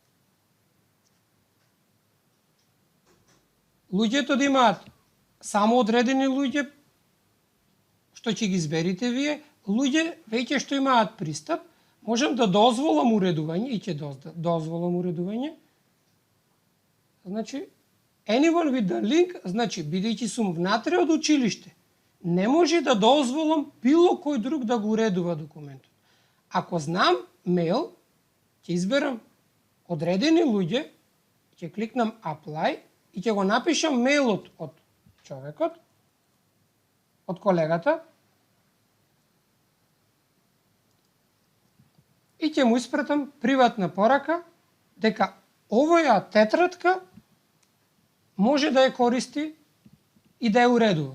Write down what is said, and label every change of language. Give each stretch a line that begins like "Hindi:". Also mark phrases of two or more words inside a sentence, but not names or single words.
Macedonian: Луѓето да имаат само одредени луѓе, што ќе ги изберите вие, луѓе веќе што имаат пристап, можам да дозволам уредување и ќе дозволам уредување. Значи,
English: anyone with the link,
Macedonian: значи, бидејќи сум внатре од училиште, не може да дозволам било кој друг да го уредува документот. Ако знам мейл, ќе изберам одредени луѓе, ќе кликнам apply и ќе го напишам мейлот од човекот, од колегата, и ќе му испратам приватна порака дека овоја тетрадка може да ја користи и да ја уредува.